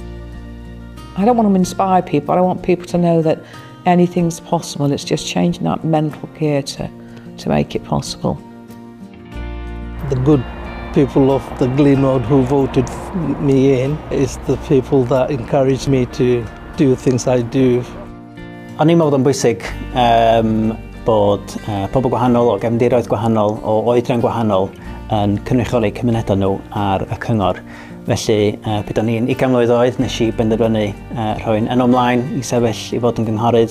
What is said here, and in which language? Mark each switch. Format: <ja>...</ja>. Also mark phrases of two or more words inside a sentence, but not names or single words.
<en>I don't want to inspire people, I want people to know that anything's possible, it's just changing that mental gear to make it possible. The good people of the Gynghorydd who voted me in is the people that encourage me to do things I do.</en> <cy>O'n i'n meddwl yn bwysig bod pobl gwahanol o gefndiroedd gwahanol, o oedran gwahanol yn cynrychioli cymunedau nhw ar y cyngor. Felly, pryd o'n i'n 20 mlwydd oed, nes i benderfynu rhoi'n enw ymlaen i sefyll i fod yn gynghorydd.</cy>